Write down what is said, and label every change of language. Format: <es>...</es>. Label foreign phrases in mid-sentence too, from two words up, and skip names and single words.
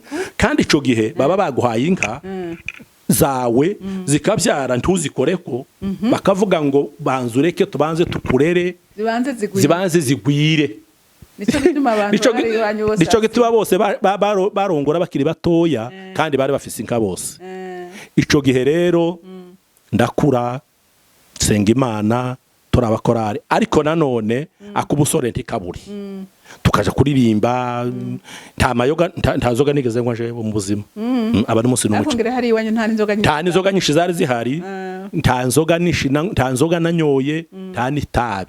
<rn>kandi ico gihe baba baguhaye inka zawe zikabyara ntuzikoreko, bakavuga ngo banzureke tubanze tukurere zibanze zigwire. Nico gituma bose barongora bakiri batoya kandi bari bafise inka bose. Ico gihe rero ndakura senga Imana turabakorari, ariko nanone akubusore ntikaburi, tukaja kuririmba. nta nzoga nigeze ngo nje mu buzima, aba ni munsi n'umuco. Nta nzoga nyinshi zari zihari, nta nzoga nanyoye, nta n'itabi.</rn>